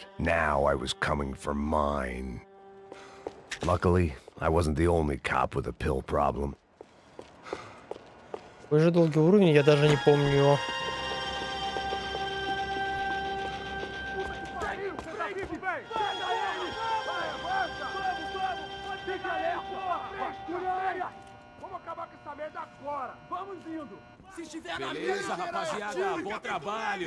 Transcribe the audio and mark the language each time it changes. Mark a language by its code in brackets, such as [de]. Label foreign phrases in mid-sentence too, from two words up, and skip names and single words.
[en] Now I was coming for mine. Luckily, I wasn't the only cop with a pill problem. [ru] Какой же долгий уровень, я даже не помню. [pt] Beleza, rapaziada, bom trabalho.